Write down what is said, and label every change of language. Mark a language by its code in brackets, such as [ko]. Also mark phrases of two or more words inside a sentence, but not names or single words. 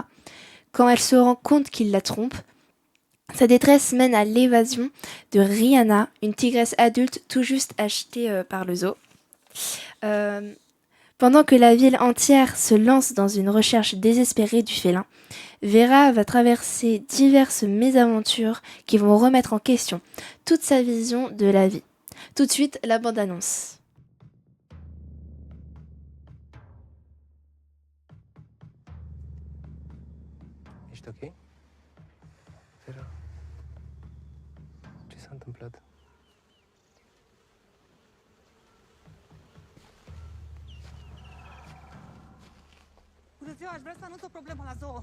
[fr] Quand elle se rend compte qu'il la trompe, sa détresse mène à l'évasion de Rihanna, une tigresse adulte tout juste achetée par le zoo. Pendant que la ville entière se lance dans une recherche désespérée du félin, Vera va traverser diverses mésaventures qui vont remettre en question toute sa vision de la vie. Tout de suite, la bande-annonce. [ro] Ești ok? Vera? Ce s-a întâmplat? Bună ziua, aș vrea să anunț o problemă la zoo.